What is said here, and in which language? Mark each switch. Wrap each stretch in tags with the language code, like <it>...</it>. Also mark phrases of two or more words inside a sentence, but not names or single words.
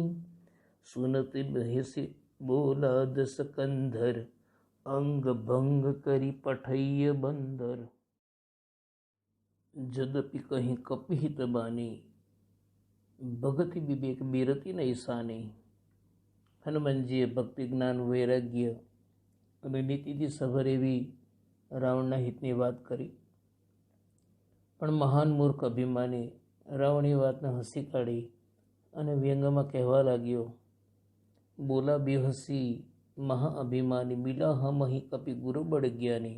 <awa>सुनत बहसी बोला दस कंधर, अंग भंग करी पठैय बंदर। जदपि कहीं कपिहित बानी, भगति विवेक बिरति नहीं सानी।</awa> <gu>હનુમાનજીએ ભક્તિ જ્ઞાન વૈરાગ્ય અને નીતિથી સભર એવી રાવણના હિતની વાત કરી, પણ મહાન મૂર્ખ અભિમાની રાવણ એ વાતને હસી કાઢી અને વ્યંગમાં કહેવા લાગ્યો,</gu> <awa>बोला बेहसी महा अभिमानी, मिला हम अहीं कपी गुरु बड ज्ञानी।</awa>